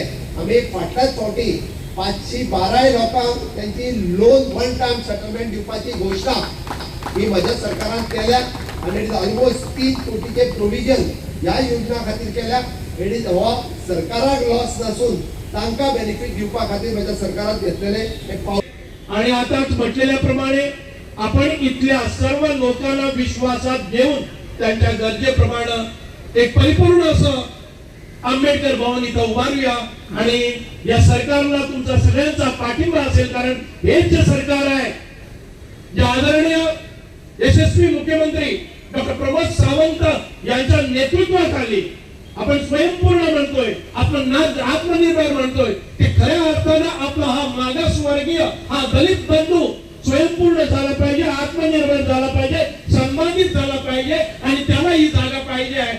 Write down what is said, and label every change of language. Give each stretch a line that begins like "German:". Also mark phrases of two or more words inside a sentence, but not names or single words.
Konkani: आमी फाटल्याच फावटी 512 लोकांक त्यांची
English: loan one time settlement
Konkani: दिवपाची घोषणा ही माझ्या सरकारान केल्या आणि ऑलमोस्ट 3 कोटीचे प्रोविजन ह्या योजना खातीर केल्या। आणि हो सरकाराक लॉस नसून तांकां बेनिफिट दिवपा खातीर माझ्या सरकारान घेतलेले एक पावल।
Marathi: आणि आताच म्हटलेल्याप्रमाणे आपण इथल्या सर्व लोकांना विश्वासात घेऊन त्यांच्या गरजेप्रमाणे एक परिपूर्ण असं आंबेडकर भवन इथं उभारूया आणि या सरकारला तुमचा सगळ्यांचा पाठिंबा असेल, कारण हेच जे सरकार आहे जे आदरणीय यशस्वी मुख्यमंत्री डॉक्टर प्रमोद सावंत यांच्या नेतृत्वाखाली आपण स्वयंपूर्ण म्हणतोय, आपण आत्मनिर्भर म्हणतोय, ते खऱ्या अर्थानं आपला हा मागासवर्गीय हा दलित बंधू स्वयंपूर्ण झाला पाहिजे, आत्मनिर्भर झाला पाहिजे, सन्मानित झाला पाहिजे आणि त्याला ही जागा पाहिजे आहे।